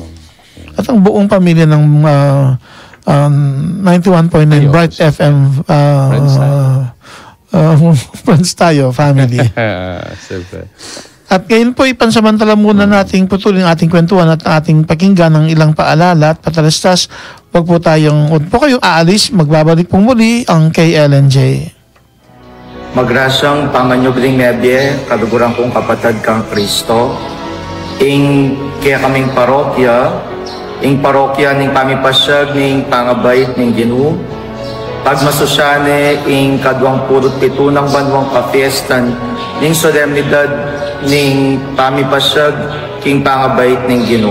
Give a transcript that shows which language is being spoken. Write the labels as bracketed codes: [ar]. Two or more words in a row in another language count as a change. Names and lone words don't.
[tl] At ang buong pamilya ng 91.9 Bright FM Friends Tayo family. Siyempre. At ngayon po ipansamantala muna nating putulin ating kwentuhan at ating pakinggan ng ilang paalala at patalastas. Huwag po kayong aalis, magbabalik pong muli ang KLNJ. [pam] Magrasyang pamanyubling nebye, kaduguran kong kapatid kang Kristo, ing kaya kaming parokya, ing parokya ning pamipasyag ning pangabait ning Ginoo, pagmasosyane ing kadwang purot pito ng banwang kapiestan ning solemnidad ning pamipasyag king pangabait ning Ginoo.